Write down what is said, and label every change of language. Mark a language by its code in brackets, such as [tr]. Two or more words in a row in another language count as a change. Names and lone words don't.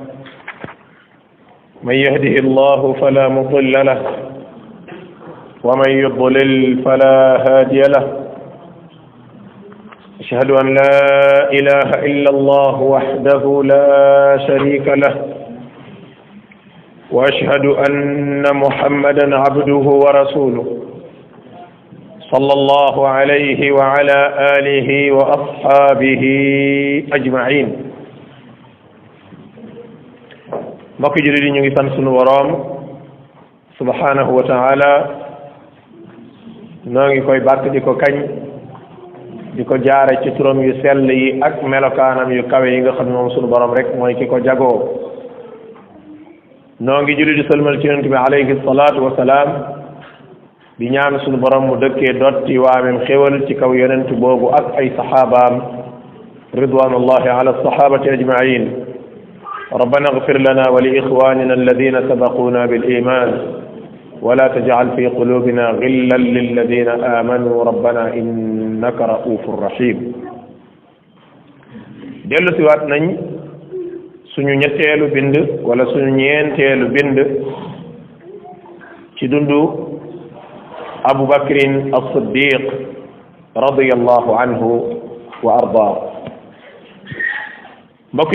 [ar] من يهده الله فلا مضل له ومن يضلل فلا هادي له أشهد أن لا إله إلا الله وحده لا شريك له وأشهد أن محمدا عبده ورسوله صلى الله عليه وعلى آله وأصحابه أجمعين [wo] mbokk jullit yi ñu ngi sant sunu boroom [ar] سبحانه وتعالى [wo] noo ngi koy bàkk di ko kañ di ko jaare ci turam yu sell yi ak melokaanam yu kawe yi nga xam ne moom sunu borom rek mooy ki ko jagoo noo ngi julli di sëlmal ci yonent bi [ar] عليه الصلاة والسلام [wo] di ñaan sunu borom mu dëkkee dotti waamem xéwal ci kaw yonent boobu ak ay saxaabaam [ar] رضوان الله على الصحابة أجمعين ربنا اغفر لنا ولإخواننا الذين سبقونا بالإيمان ولا تجعل في قلوبنا غلا للذين آمنوا ربنا إنك رؤوف رحيم [wo] dellu si waat nañ suñu ñetteelu bind wala suñu ñeenteelu bind ci dundu Abu Bakrin as-Siddiq [ar] رضي الله عنه وأرضاه [wo] mbokki